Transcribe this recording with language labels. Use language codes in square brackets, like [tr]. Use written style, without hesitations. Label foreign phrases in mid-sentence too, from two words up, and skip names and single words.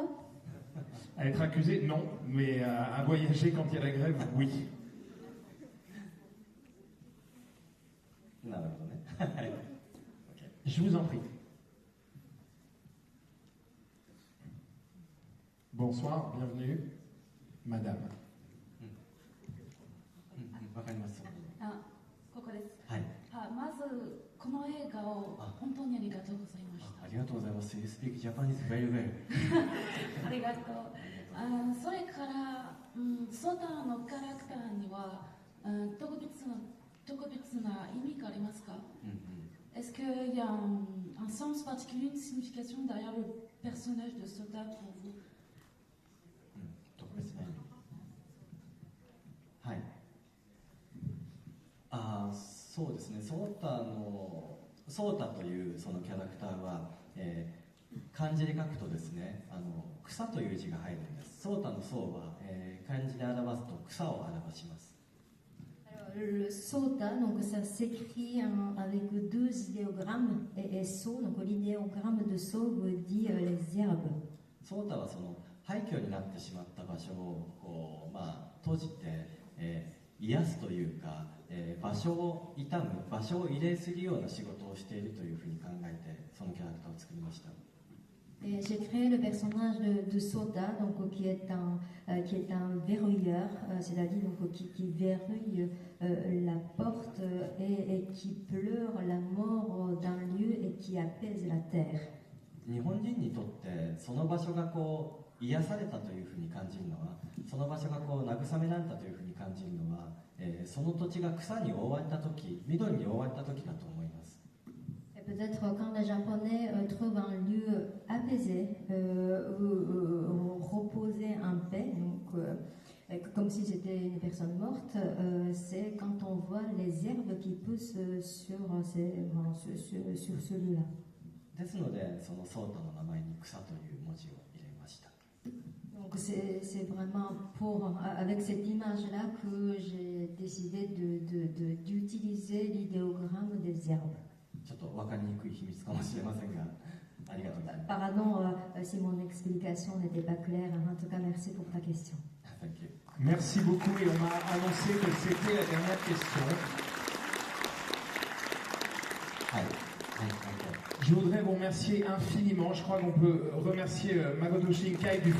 [fr] À être accusé, non, mais à voyager quand il y a la grève, oui. Je vous en prie. Bonsoir, bienvenue, madame. [ja] わかります。ここです。はい。まずこの映画を本当にありがとうございました。ありがとうございます。 [en] You speak Japanese very well. [ja] ありがとう。それから、ソダのキャラクターには特別な意味がありますか？ [fr] Est-ce qu'il y a un sens particulier, une signification derrière le personnage de Soda pour vous? [ja] 特別な意味。はい。そうですね。ソータというそのキャラクターは、漢字で書くとですね、草という字が入るんです。ソータのソーは、漢字で表すと草を表します。 [fr] Le sota, donc ça s'écrit avec deux idéogrammes et so, donc l'idéogramme de so veut dire les herbes. [ja] ソータはその廃墟になってしまった場所をこう、閉じて、癒すというか、場所を傷む、場所を慰霊するような仕事をしているというふうに考えてそのキャラクターを作りました。 [fr] Et j'ai créé le personnage de Sota, donc, qui est un verrouilleur, c'est-à-dire donc, qui verrouille la porte et qui pleure la mort d'un lieu et qui apaise la terre. [ja] 日本人にとってその場所がこう癒されたというふうに感じるのは、その場所がこう慰められたというふうに感じるのは、その土地が草に覆われた時、緑に覆われた時だと思います。 [fr] Peut-être quand les Japonais trouvent un lieu apaisé, reposé en paix, donc, comme si c'était une personne morte, c'est quand on voit les herbes qui poussent sur ce lieu-là. [ja] ですので、そのソータの名前に草という文字を入れました。 [fr] Donc c'est vraiment avec cette image-là que j'ai décidé d'utiliser l'idéogramme des herbes. [ja] ちょっと分かりにくい秘密かもしれませんが、ありがとうございます。 [fr] Pardon si mon explication n'était pas claire. En tout cas, merci pour ta question. [en] Thank you. [fr] Merci beaucoup et on m'a annoncé que c'était la dernière question. Je voudrais vous remercier infiniment. Je crois qu'on peut remercier Makoto Shinkai du